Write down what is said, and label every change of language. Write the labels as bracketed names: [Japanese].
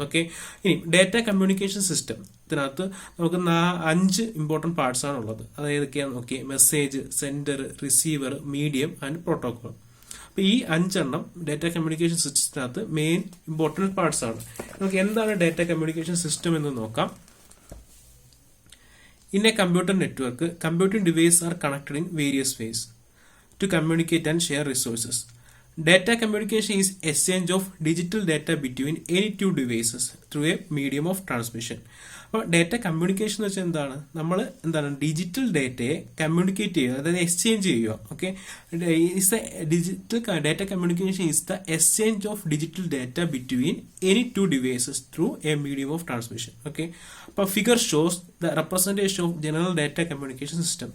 [Malayalam] Okay, ഇനി data communication system ഇതിനകത്ത് നമുക്ക് 5 ഇമ്പോർട്ടന്റ് പാർട്സ് ആണ് ഉള്ളത്. അത് ഏതൊക്കെയാന്ന് നോക്കി, message, sender, receiver, medium and protocol. അപ്പൊ ഈ 5 data communication സിസ്റ്റത്തിനകത്ത് main important parts ആണ്. നമുക്ക് എന്താണ് ഡാറ്റ കമ്മ്യൂണിക്കേഷൻ സിസ്റ്റം എന്ന് നോക്കാം. [English] In a computer network, computing devices are connected in various ways to communicate and share resources. Data communication is exchange of digital data between any two devices through a medium of transmission. [Malayalam] അപ്പോൾ data communication എന്ന് വെച്ചാൽ എന്താണ് digital ഡാറ്റയെ communicate ചെയ്യുക, അതായത് exchange ചെയ്യുക. [English] Okay, digital data communication is the exchange of digital data between any two devices through a medium of transmission. Okay, അപ്പോൾ figure shows the representation of general data communication system.